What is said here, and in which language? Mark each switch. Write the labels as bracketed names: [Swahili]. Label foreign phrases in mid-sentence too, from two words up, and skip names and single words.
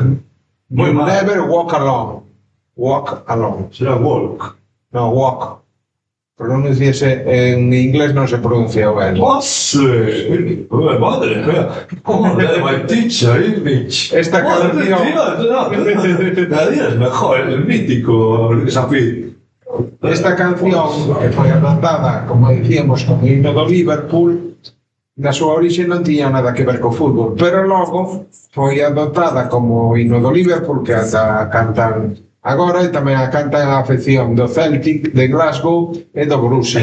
[English] We'll never walk alone. Walk alone. [Galician] Será walk. No, walk. Pronunciase en inglés, non se pronuncia ben. [Spanish] ¡Osse! Madre mía! [English] ¡Oh, my teacher, Irvich! [Galician] Esta canción... [Spanish] Cada día es mejor, el mítico Safir. [Galician] Esta canción, que foi adaptada, como decíamos, como himno do Liverpool, na súa orixe non tiña nada que ver co fútbol, pero logo foi adoptada como himno do Liverpool, que ata cantan agora, e tamén a cantan a afección do Celtic, de Glasgow e do Borussia.